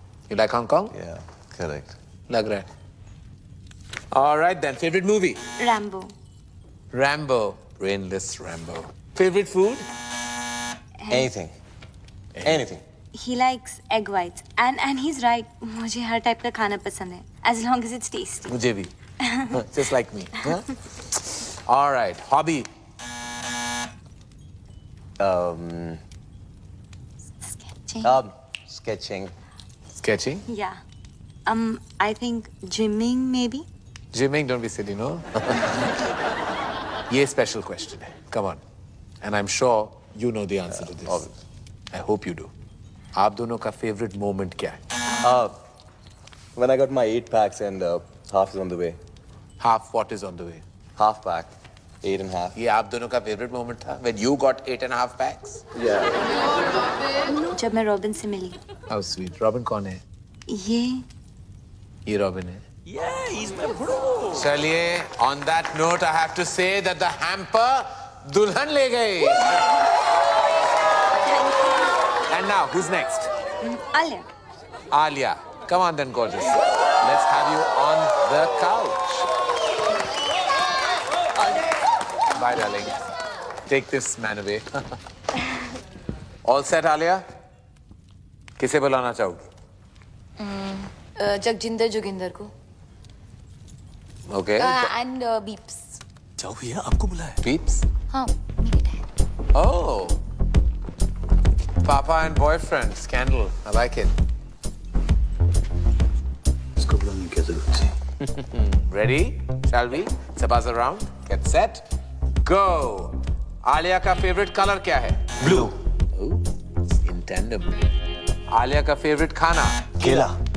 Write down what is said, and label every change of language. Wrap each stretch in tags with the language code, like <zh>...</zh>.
<en>You like Hong Kong? Yeah, correct.</en> <hi>लग रहा है.</hi> <en>All right then. Favorite movie? Rambo. Rambo. Brainless Rambo. Favorite food? Anything. Anything. He likes egg whites and he's right।</en> <hi>मुझे हर type का खाना पसंद है</hi> <en>as long as it's tasty।</en> <hi>मुझे भी.</hi> <en>Just like me. Huh? All right. Hobby? Sketching। Sketching. Sketching? Yeah। I think gymming maybe। Gymming? Don't be silly, no?</en> <hi>ये</hi> <en>special question</en> <hi>है.</hi> <en>Come on. And I'm sure you know the answer to this. Obviously. I hope you do.</en> <hi>आप दोनों का</hi> <en>favorite moment</en> <hi>क्या है?</hi> <en>When I got my 8 packs and half is on the way. Half what is on the way? Half pack. 8.5.</en> <hi>ये आप दोनों का</hi> <en>favorite moment</en> <hi>था?</hi> <en>When you got 8.5 packs? Yeah.</en> <hi>जब मैं रॉबिन से मिली।</hi> <en>How sweet.</en> <hi>Robin कौन है? ये Robin है.</hi> <en>Yeah, he's my bro.</en> <hi>चलिए,</hi> <en>on that note, I have to say that the hamper</en> <hi>दुल्हन ले गई.</hi> <en>And now, who's next? Alia. Alia. Come on then, gorgeous. Let's have you on the couch. Bye, darling. Take this man away. All set, Alia?</en> <hi>किसे बुलाना चाहोगी? जगजिंदर जोगिंदर को</hi> <en>Okay. And beeps.</en> <hi>जाओ भैया, आपको बुलाया।</hi> <en>Peeps?</en> <hi>हाँ मेरे dad.</hi> <en>Oh. Papa and boyfriend scandal. I like it.</en> <hi>इसको बुलाने की क्या जरूरत थी?</hi> <en>Ready? Shall we? Sabaz around. Get set. Go.</en> <hi>Alia का</hi> <en>favorite color</en> <hi>क्या है?</hi> <en>Blue. Oh, it's in tandem.</en> <hi>Alia का favorite खाना? केला।</hi>